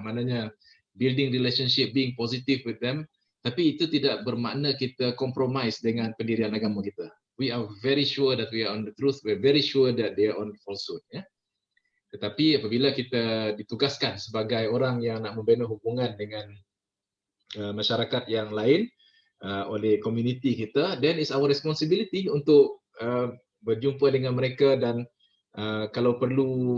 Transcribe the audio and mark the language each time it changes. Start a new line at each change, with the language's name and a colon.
English: Maknanya building relationship, being positive with them.
Malay: Tapi itu tidak bermakna kita compromise dengan pendirian agama kita.
English: We are very sure that we are on the truth. We are very sure that they are on falsehood.
Malay: Tetapi apabila kita ditugaskan sebagai orang yang nak membina hubungan dengan masyarakat yang lain oleh komuniti kita,
English: then it's our responsibility
Malay: untuk berjumpa dengan mereka dan kalau perlu